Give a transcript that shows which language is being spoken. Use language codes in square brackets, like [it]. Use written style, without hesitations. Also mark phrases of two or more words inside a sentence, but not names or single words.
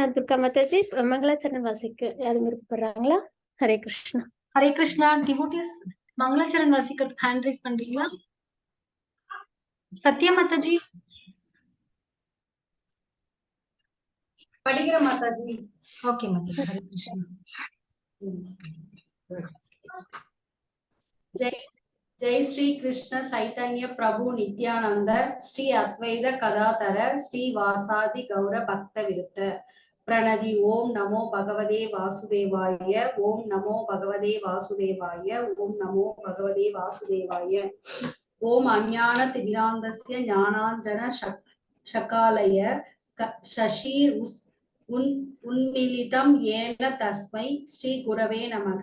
[ta] துர்கா மாதாஜி மங்களாச்சரணம் வாசிக்க யாரும் விருப்பப்படுறாங்களா? ஹரே கிருஷ்ணா. ஹரே கிருஷ்ணா. டிவோட்டிஸ் மங்களாச்சரணம் வாசிக்க [en] hand raise [ta] பண்றீங்களா? சத்யா மாதாஜி படிக்கிற மாதாஜி. ஓகே மாதாஜி. ஹரே கிருஷ்ணா. [sa] जय श्री कृष्ण चैतन्य प्रभु नित्यानंद श्री अद्वैत कदाधर श्री वासादि गौर भक्त विरुद्ध प्रणति ओम नमो भगवते वासुदेवाय ओम नमो भगवते वासुदेवाय ओम नमो भगवते वासुदेवाय ओम अज्ञान तिमिरान्धस्य ज्ञानाञ्जन शकालय शशि उन्मीलितं येन तस्मै श्री गुरवे नमः।